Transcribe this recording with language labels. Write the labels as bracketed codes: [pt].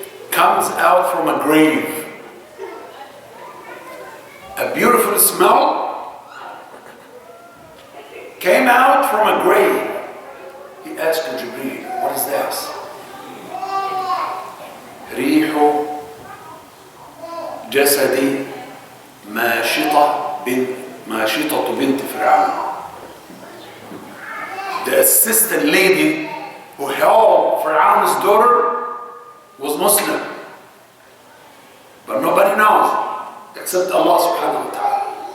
[en] Comes out from a grave. a beautiful smell came out from a grave. He asked Jibreel, what is this? [ar] ريح جسدي ماشطة بنت فرعون. [en] The assistant lady who held Pharaoh's daughter was Muslim, but nobody knows except Allah subhanahu wa ta'ala.